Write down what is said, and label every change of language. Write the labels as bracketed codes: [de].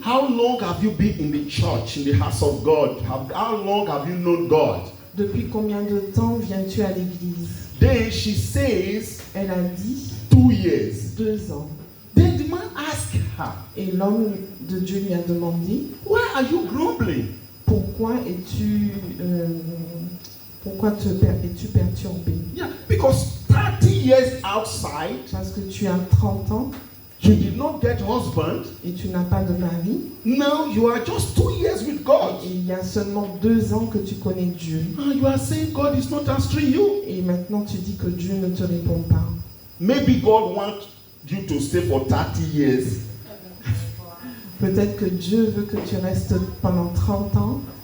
[en] how long have you been in the church, in the house of God? How long have you known God? [fr] depuis combien de temps viens-tu à l'église? [en] Then she says, [fr] Elle a dit [en] 2 years. [fr] 2 ans. [en] Then the man asked her, [fr] Et l'homme de Dieu lui a demandé, [en] why are you grumbling? [fr] Pourquoi es-tu perturbé? [en] Yeah, because 30 years outside, [fr] Parce que tu as 30 ans [en] you did not get husband. [fr] et tu n'as pas de mari. [en] Now you are just 2 years with God. [fr] Et il y a seulement 2 ans que tu connais Dieu. [en] And you are saying God is not answering you. [fr] Et maintenant tu dis que Dieu ne te répond pas. [en] Maybe God wants you to stay for 30 years. [fr] Peut-être que Dieu veut que tu restes pendant 30 ans.